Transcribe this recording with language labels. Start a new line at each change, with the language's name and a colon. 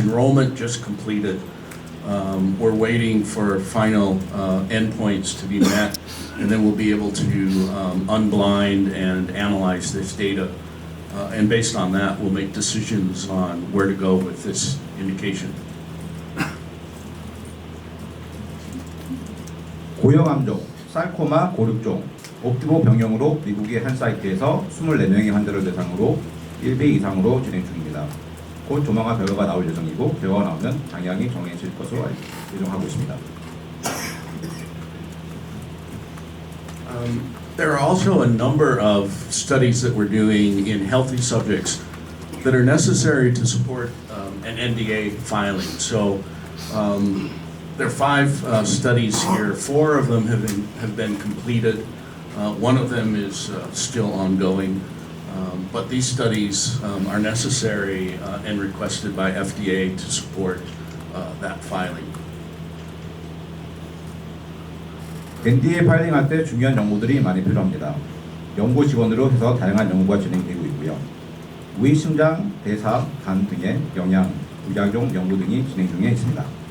English: Enrollment just completed. We're waiting for final endpoints to be met, and then we'll be able to unblind and analyze this data. And based on that, we'll make decisions on where to go with this indication.
Korean: 고형암종, sarcoma 고륙종, 옵티보 병용으로 미국의 한 사이트에서 24명의 환자를 대상으로 1B 이상으로 진행 중입니다. 곧 조만간 결과가 나올 예정이고 결과가 나오면 방향이 정해질 것으로 예정하고 있습니다.
English: There are also a number of studies that we're doing in healthy subjects that are necessary to support an NDA filing. So there are 5 studies here. 4 of them have been completed. One of them is still ongoing. But these studies are necessary and requested by FDA to support that filing.
Korean: NDA 파일링할 때 중요한 정보들이 많이 필요합니다. 연구 직원으로 해서 다양한 연구가 진행되고 있고요. 위, 심장, 대사, 간 등의 영양, 부작용 연구 등이 진행 중에 있습니다.